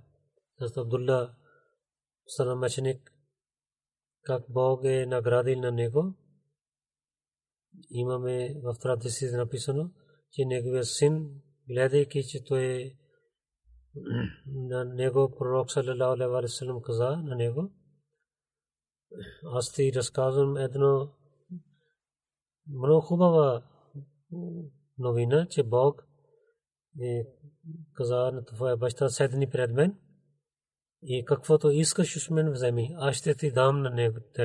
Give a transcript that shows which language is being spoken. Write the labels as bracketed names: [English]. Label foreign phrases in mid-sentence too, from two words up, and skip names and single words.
[Bulgarian] Защото Абдулла Саламачник, как Бог е наградил на него, имаме в традиция написано, че неговия син, гледайки, че той на него пророк [Arabic] صلى الله عليه وسلم [Bulgarian] каза на него, аз ти разказвам едно много хубава новина, че Бог каза на твоя баща, седни пред мен и каквото искаш от мен вземи, аз ще ти дам на него теб.